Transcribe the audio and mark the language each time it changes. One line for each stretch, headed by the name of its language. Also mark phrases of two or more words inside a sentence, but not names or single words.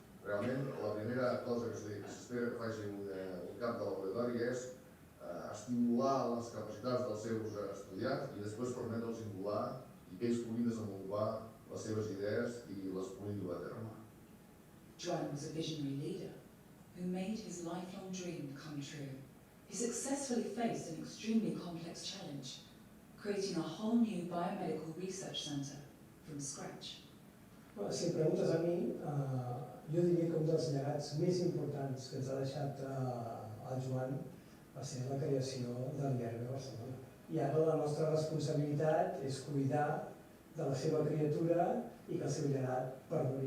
Catalan: Realment, la primera cosa que s'espera que faci un cap de laboratori és estimular les capacitats dels seus estudiants i després permetre'ls singular i que ells puguin desenvolupar les seves idees i les puguin dur a terme.
English: Joan was a visionary leader who made his lifelong dream come true. He successfully faced an extremely complex challenge, creating a whole new biomedical research centre from scratch.
Catalan: Si em preguntes a mi, jo diria que un dels llegats més importants que ens ha deixat el Joan va ser la creació de l'IRB Barcelona. I ara la nostra responsabilitat és cuidar de la seva criatura i que el seu llegat perduri.